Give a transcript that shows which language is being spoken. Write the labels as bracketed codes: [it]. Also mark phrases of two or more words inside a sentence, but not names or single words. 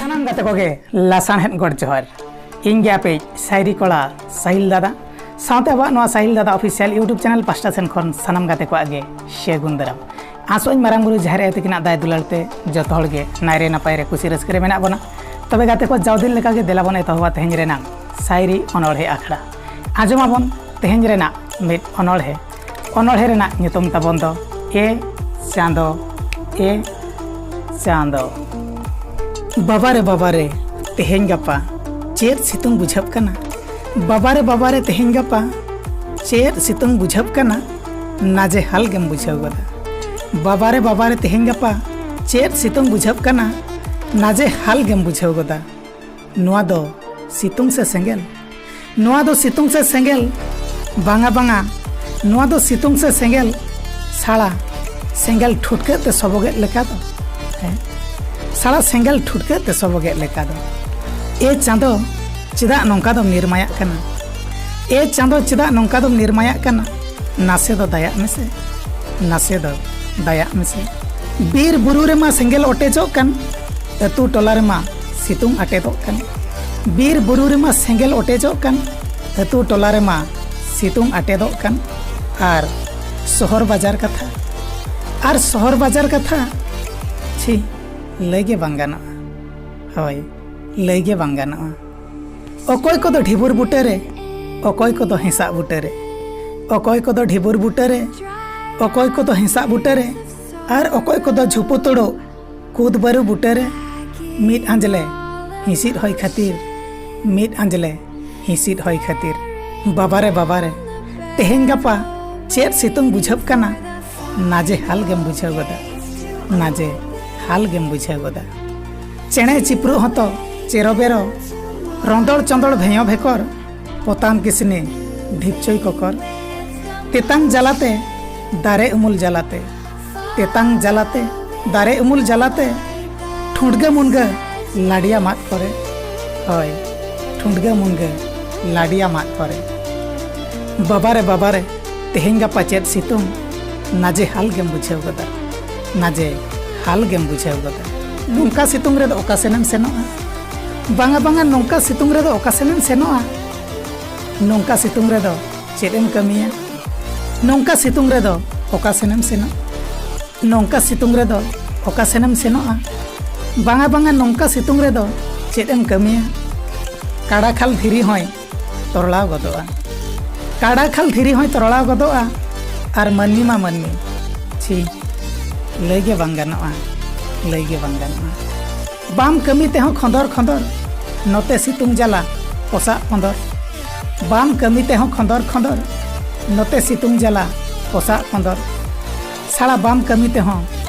[sat] गाते को लासाणहेद गड़ जोहार इन पे सायरी कड़ा साहिल दादा साथ अब साहिल दादा [en] official YouTube channel [sat] पास्टा सेन खन सानाम गाते को आगे शेगुन दाराम आसों मारांग बुरु जहर आयो तकिना दाय दुलारते जतो हड़गे नायरे नापाय रे कुसी रस्के रे मेना बना तबे गाते को जावदिन लेका गे देला बन एतहबा तेहेन रेना सायरी अनोढ़े आखड़ा आजमाबन तेहेन रेना मिद अनोढ़े रेना नितुम ताबन दो ए चांदो बाबा रे तेहेन गपा चेर सितुंग बुझब कना बाबा रे तेहेन गपा चेर सितुंग बुझब कना नाजे हाल गेम बुझाव गदा बाबा रे तेहेन गपा चेर सितुंग बुझब कना नाजे हाल गेम बुझाव गदा नुआ दो सितुंग से सेंगेल बांगा नुआ दो सितुंग से सेंगेल साड़ा सेंगेल ठुटके ते सबगे लेका दो साड़ा सेंगेल ठुटके ते सबगे लेका दो ए चांदो चिदा नौका दम निर्माया कना ए चांदो चिदा नौका दम निर्माया कना नासे दो दाया मेसे बीर बुरु रे मा सेंगेल ओटेजो कन अतु टोला रे मा सितुंग अटेदो कन बीर बुरु रे मा सेंगेल ओटेजो कन अतु टोला रे मा सितुंग अटेदो कन आर शहर बाजार कथा छी लगे बांगाना हय लगे बांगाना अकय को ढिबुर बुटे रे अकय को हेसा बुटे रे अकय को ढिबुर बुटे रे अकय को हेसा बुटे रे आर अकय को झुपु तोड़ो कूद बारू बुटे रे मिद आंजले हिसिद होय खातिर बाबा रे तेहेन गपा चेर सितुंग बुझब कना नाजे हाल गेम बुझाव गदा चेणे चिप्रू हतो चेरो बेरो रंदड़ चंदड़ भेयो भेकर पोतान किसने ढिपचोई कोकर तेतांग जलाते दारे उमुल जलाते ठुंडगे मुनगे लाडिया मात करे हय ठुंडगे मुनगे लाडिया मात करे बाबा रे तेहेन गपा चेद सितुंग नाजे हाल गेम बुझाव गदा नौका सितुंग रे ओका सेनेम सेनोआ बांगा नौका सितुंग रे ओका सेनेम सेनोआ नौका सितुंग रे चेदेम कमिया नौका सितुंग रे ओका सेनेम सेनोआ बांगा नौका सितुंग रे चेदेम कमिया काड़ा खाल धीरी होय तरलाव गदोआ आर मन्नी मा मन्नी छी लगे बांग गानोआ बाम कमी ते हों खंदर नोते सितुंग जला पोसा खंदर बाम कमी ते हों खंदर नोते सितुंग जला पोसा खंदर साड़ा बाम कमी ते हों